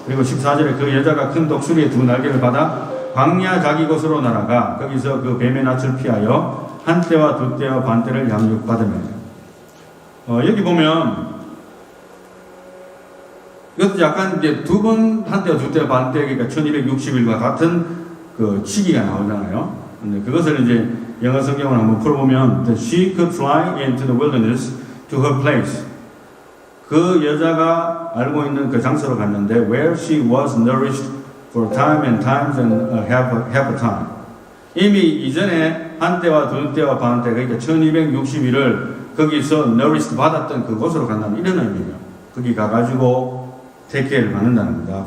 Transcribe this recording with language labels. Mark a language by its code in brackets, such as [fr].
[ko] 그리고 14절에 그 여자가 큰 독수리의 2 날개를 받아 광야 자기 곳으로 날아가 거기서 그 뱀의 낯을 피하여 한 때와 2 때와 반 때를 양육받으며 여기 보면 이것도 약간 이제 2번 한 때와 2 때와 반 때 그러니까 1260일과 같은 그 시기가 나오잖아요. 근데 그것을 이제 영어 성경을 한번 풀어보면 [en] she could fly into the wilderness to her place. [ko] 그 여자가 알고 있는 그 장소로 갔는데 [en] where she was nourished for time and times and half a time. [ko] 이미 이전에 한 때와 2 때와 반 때 그러니까 1260일을 거기서 nourished 받았던 그곳으로 간다는 이런 의미예요. 거기 가가지고 take care를 받는다는 겁니다.